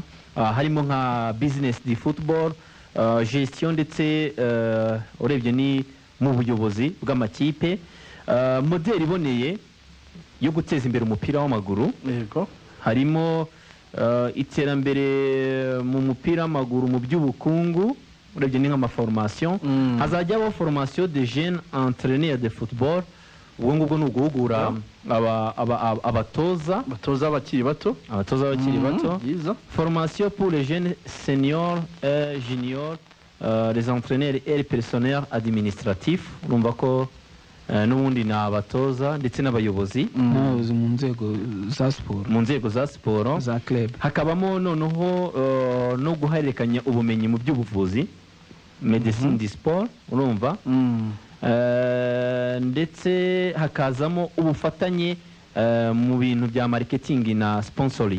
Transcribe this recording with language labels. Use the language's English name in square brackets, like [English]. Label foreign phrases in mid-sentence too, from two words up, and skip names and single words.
[Kinyarwanda] Harimo nka [French] business du football, [Kinyarwanda] gestion ndetse urebye ni mu buyobozi bw'amakipe, modeli iboneye yo guteza imbere umupira w'amaguru. Harimo iterambere mu mupira w'amaguru mu by'ubukungu, urebye ni nk'amaformation. [French] Hazajyaho formation de jeunes entraîneurs de football, [Kinyarwanda] ubwo ngubwo ni uguhugura abatoza bakiri bato, [French] formation pour les jeunes seniors et juniors, les entraîneurs et les personnels administratifs. [Kinyarwanda] Urumva ko n'ubundi ni abatoza ndetse n'abayobozi mu nzego za siporo za club. Hakabamo noneho no guhererekanya ubumenyi mu by'ubuvuzi, [French] medecine du sport, [Kinyarwanda] urumva. Ndetse hakazamo ubufatanye mu bintu bya marketing na sponsoring.